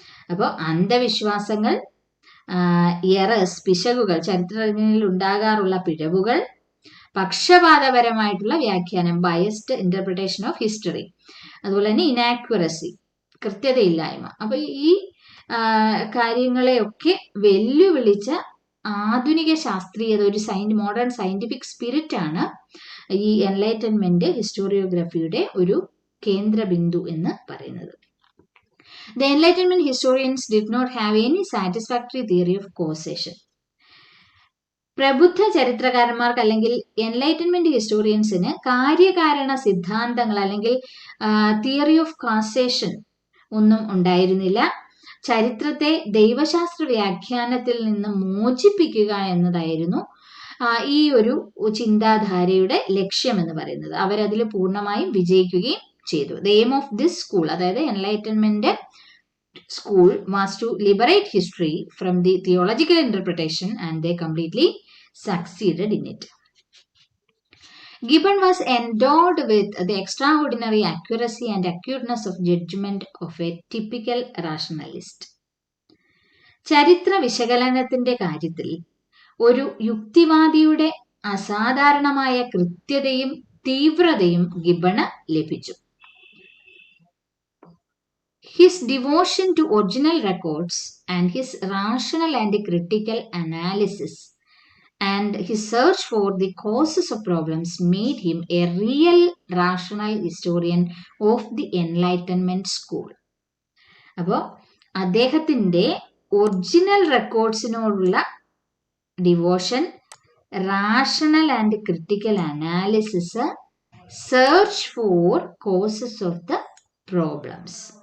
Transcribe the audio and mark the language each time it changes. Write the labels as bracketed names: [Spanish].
[Malayalam] അപ്പോൾ അന്ധവിശ്വാസങ്ങൾ, എറേഴ്സ്, പിശകുകൾ, ചരിത്രരചനയിൽ ഉണ്ടാകാറുള്ള പിഴവുകൾ, പക്ഷപാതപരമായിട്ടുള്ള വ്യാഖ്യാനം, ബയസ്ഡ് ഇന്റർപ്രിട്ടേഷൻ ഓഫ് ഹിസ്റ്ററി, അതുപോലെ തന്നെ ഇനാക്യുറസി, കൃത്യതയില്ലായ്മ. അപ്പൊ ഈ കാര്യങ്ങളെയൊക്കെ വെല്ലുവിളിച്ച ആധുനിക ശാസ്ത്രീയത, ഒരു മോഡേൺ സയന്റിഫിക് സ്പിരിറ്റ് ആണ് ഈ എൻലൈറ്റൻമെന്റ് ഹിസ്റ്റോറിയോഗ്രഫിയുടെ ഒരു കേന്ദ്രബിന്ദു എന്ന് പറയുന്നത്. [English] The Enlightenment historians did not have any satisfactory theory of causation. [Malayalam] പ്രബുദ്ധ ചരിത്രകാരന്മാർക്ക് അല്ലെങ്കിൽ എൻലൈറ്റൻമെന്റ് ഹിസ്റ്റോറിയൻസിന് കാര്യകാരണ സിദ്ധാന്തങ്ങൾ അല്ലെങ്കിൽ തിയറി ഓഫ് കാസേഷൻ ഒന്നും ഉണ്ടായിരുന്നില്ല. ചരിത്രത്തെ ദൈവശാസ്ത്ര വ്യാഖ്യാനത്തിൽ നിന്ന് മോചിപ്പിക്കുക എന്നതായിരുന്നു ഈ ഒരു ചിന്താധാരയുടെ ലക്ഷ്യം എന്ന് പറയുന്നത്. അവരതിൽ പൂർണ്ണമായും വിജയിക്കുകയും ചെയ്തു. [English] The aim of this school, [Malayalam] അതായത് enlightenment school, [English] was to liberate history from the theological interpretation, and they completely succeeded in it. Gibbon was endowed with the extraordinary accuracy and acuteness of judgment of a typical rationalist. [Malayalam] ചരിത്ര വിശകലനത്തിന്റെ കാര്യത്തിൽ ഒരു യുക്തിവാദിയുടെ അസാധാരണമായ കൃത്യതയും തീവ്രതയും ഗിബണ് ലഭിച്ചു. [English] His devotion to original records and his rational and critical analysis and his search for the causes of problems made him a real rational historian of the Enlightenment school. [Malayalam] അപ്പോൾ അദ്ദേഹത്തിന്റെ [English] Original റെക്കോർഡ്സിനോടുള്ള devotion, rational and critical analysis, search for causes of the problems.